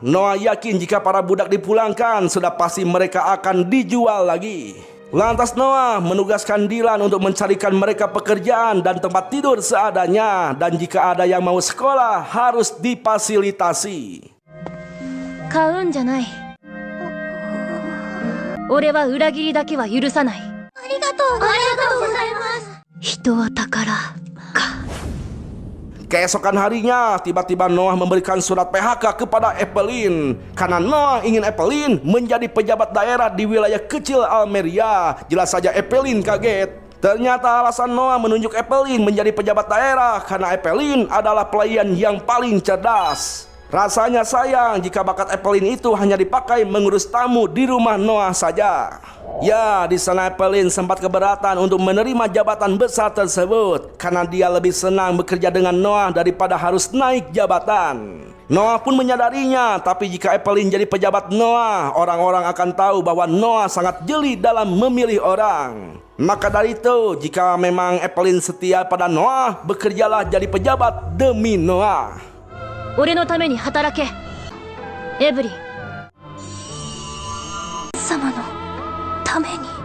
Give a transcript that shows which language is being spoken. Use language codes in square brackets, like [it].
[id] Noah yakin jika para budak dipulangkan, sudah pasti mereka akan dijual lagi. Lantas Noah menugaskan Dylan untuk mencarikan mereka pekerjaan dan tempat tidur seadanya, dan jika ada yang mau sekolah harus difasilitasi. [ja] 買うんじゃない。俺は裏切りだけは許さない。ありがとうございます。人は宝か。 [id] Keesokan harinya, tiba-tiba Noah memberikan surat PHK kepada Evelyn. Karena Noah ingin Evelyn menjadi pejabat daerah di wilayah kecil Almeria. Jelas saja Evelyn kaget. Ternyata alasan Noah menunjuk Evelyn menjadi pejabat daerah karena Evelyn adalah pelayan yang paling cerdas. Rasanya sayang jika bakat Evelyn itu hanya dipakai mengurus tamu di rumah Noah saja. Ya, di sana Evelyn sempat keberatan untuk menerima jabatan besar tersebut karena dia lebih senang bekerja dengan Noah daripada harus naik jabatan. Noah pun menyadarinya, tapi jika Evelyn jadi pejabat Noah, orang-orang akan tahu bahwa Noah sangat jeli dalam memilih orang. Maka dari itu, jika memang Evelyn setia pada Noah, bekerjalah jadi pejabat demi Noah. [ja] 俺のために働け、エブリン様のために。